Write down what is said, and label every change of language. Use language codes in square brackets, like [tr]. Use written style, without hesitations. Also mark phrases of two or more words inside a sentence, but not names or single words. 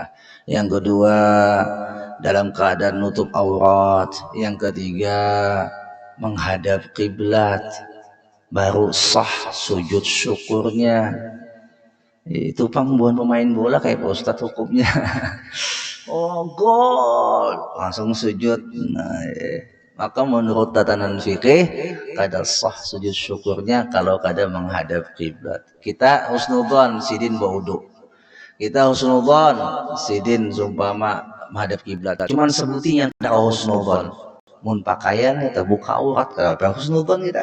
[id] Yang kedua dalam keadaan nutup aurat, yang ketiga menghadap kiblat, baru sah sujud syukurnya. [bjn] Itu pangbuan pemain bola kayak Pak Ustadz hukumnya. [id] Oh gol, langsung sujud. Maka menurut tatanan fikih kada sah sujud syukurnya kalau kada menghadap kiblat. [bjn] Kita husnudzon sidin baudu. Kita husnudzon sidin sumpama menghadap kiblat. Cuman sebutinya kada husnudzon. Mun pakaian kita buka aurat kada husnudzon kita.